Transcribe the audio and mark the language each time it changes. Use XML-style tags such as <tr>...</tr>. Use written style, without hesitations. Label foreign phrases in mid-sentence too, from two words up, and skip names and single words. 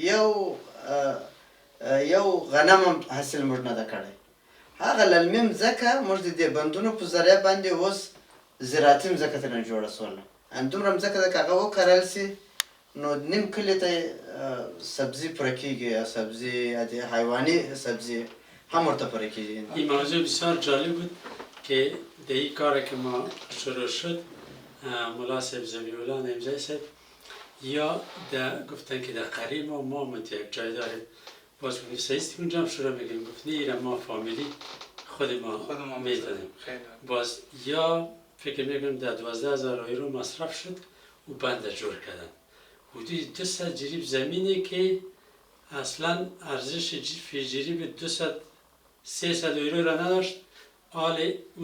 <ps>یو غنم هم حاصل موږ نه ده کړی هغه للمې مځکه موږ د دې بندونو په ذریعه باندې اوس زراعتي مځکه ترې جوړه سوله همدومره مځکه ده که هغه وکرل سي نو نیم کلي ته سبزي پوره کېږي یا سبزي یا د حیواني سبزي هم ورته پوره کېږي</ps> <fa>این موضوع بسیار جالب بود که در این کار که ما شروع شد ملا صاحب ذبیح‌الله نعمزی صاحب یا گفتن که در قریب ما یک جای داریم باز گفتیم سیستی اونجا هم شروع میگیم گفت نه ایره ما فامیلی خود ما میزنیم باز یا فکر میکنم در 12,000 یورو مصرف شد و بند جور کردن حدود 200 جریب زمینی که اصلا ارزش فی جریب 200-300 یورو را نداشت حال او</fa>